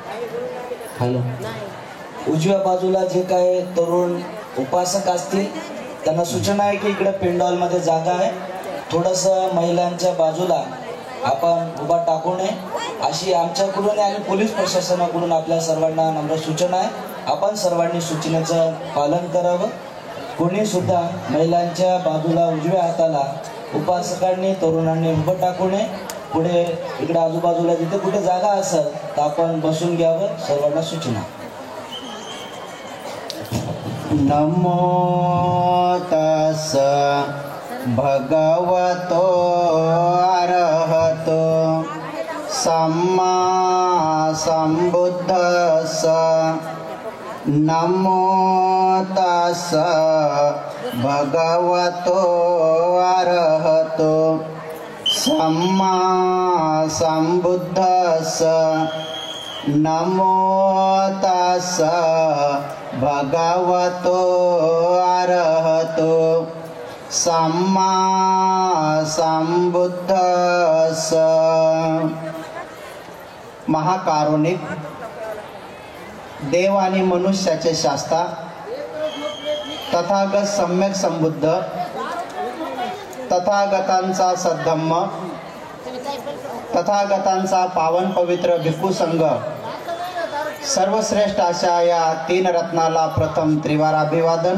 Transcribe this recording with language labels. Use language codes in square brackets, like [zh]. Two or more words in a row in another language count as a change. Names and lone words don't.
[mr] हॅलो, उजव्या बाजूला जे काय तरुण उपासक असतील त्यांना सूचना आहे की इकडे पेंडॉलमध्ये जागा आहे, थोडंसं महिलांच्या बाजूला आपण उभा टाकू नये अशी आमच्याकडून आणि पोलीस प्रशासनाकडून आपल्या सर्वांना नम्र सूचना आहे. आपण सर्वांनी सूचनेचं पालन करावं. कोणी सुद्धा महिलांच्या बाजूला उजव्या हाताला उपासकांनी तरुणांनी उभं टाकू नये. पुढे इकडे आजूबाजूला जिथे कुठे जागा असेल तर आपण बसून घ्यावं. सर्वांना सूचना. [pi] नमो तस् भगवतो अरहतो सम्मा संबुद्धस्स. नमो तस् भगवतो अरहतो सम्मा संबुद्धस्स. नमो तस् भगवतो अरहतो सम्मा संबुद्धस्स. [mr] महाकारुणिक देव आणि मनुष्याचे शास्ता तथागत सम्यक संबुद्ध तथागतांचा सद्धम्म तथागतांचा पावन पवित्र भिक्खू संघ सर्वश्रेष्ठ अशा या तीन रत्नाला प्रथम त्रिवार अभिवादन.